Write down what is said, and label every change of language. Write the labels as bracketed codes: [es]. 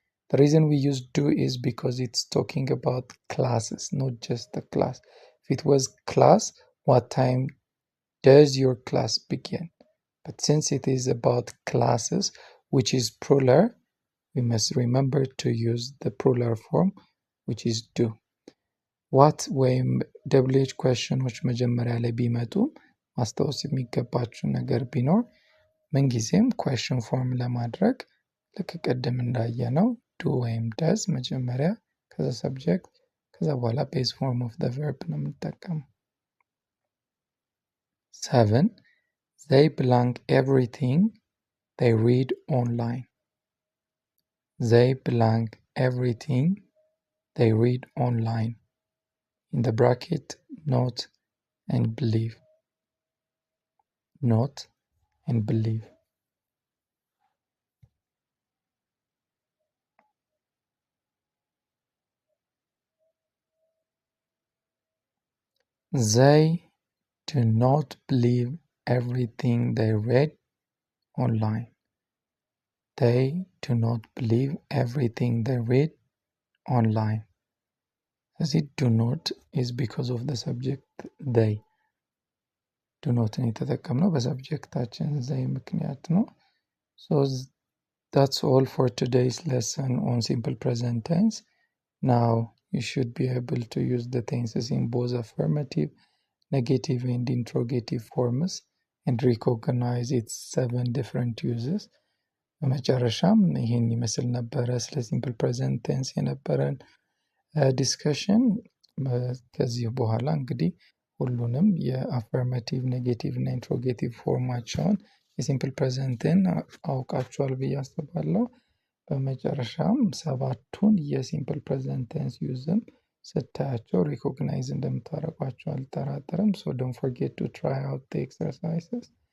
[en] The reason we use do is because it's talking about classes, not just the class. If it was class, what time does your class begin? But since it is about classes, which is plural, we must remember to use the plural form, which is do. [am] what ወይም WH questionዎች መጀመሪያ ላይ ቢመጡ ማስታወስ የሚገባችሁ ነገር ቢኖር ምንጊዜም question form ለማድረግ ልክ ቅድም እንዳየነው do ወይም does መጀመሪያ ከዛ subject ከዛ በኋላ base form of the verb ነው የምንጠቀመው። [en] 7 they blank everything they read online. They blank everything they read online. In the bracket note and believe. Note and believe. They do not believe everything they read online. They do not believe everything they read online. As it do not is because of the subject they. [am] ዱ ኖትን የተጠቀምነው በሰብጀክታችን ዘይ ምክንያት ነው። [en] ሶ that's all for today's lesson on simple present tense. Now you should be able to use the tenses in both affirmative, negative and interrogative forms and recognize its 7 different uses. [am] በመጨረሻም ይህን ይመስል ነበረ ስለ ሲምፕል ፕሬዘንት ቴንስ የነበረን ዲስከሽን። ከዚህ በኋላ እንግዲህ ሁሉንም የአፈርማቲቭ፣ ኔጌቲቭ እና ኢንትሮጌቲቭ ፎርማቸውን የሲምፕል ፕሬዘንትን አውቃችኋል ብዬ አስባለሁ። በመጨረሻም 7ቱን የሲምፕል ፕሬዘንት ቴንስ ዩዝም ስታያቸው ሪኮግናይዝ እንደምታደርጓቸው አልጠራጠርም። [en] ሶ ዶንት ፎርጌት ቱ ትራይ አውት ዘ ኤክሰርሳይዝስ።